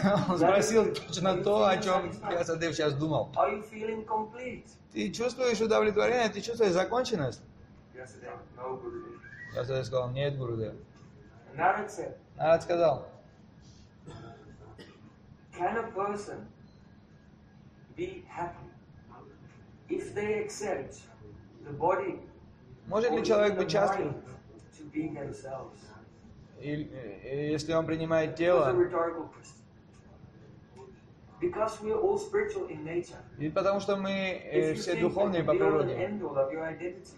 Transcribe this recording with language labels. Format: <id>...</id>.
<ru>Он спросил точно то, о чем Вьясадев сейчас думал.</ru> <en>Are you feeling complete?</en> <ru>Ты чувствуешь удовлетворение? Ты чувствуешь законченность? Вьясадев,</ru> <en>no,</en> <ru>Гуру. Вьясадев сказал, нет, Гурудев.</ru> <en>Нарад said.</en> <ru>Нарад сказал.</ru> <en>Can a person be happy if they accept the body?</en> <ru>Может ли человек быть счастлив?</ru> <en>Themselves.</en> <ru>Если он принимает тело,</ru> <en>because we are all spiritual in nature.</en> <ru>И потому что мы все духовные по природе.</ru>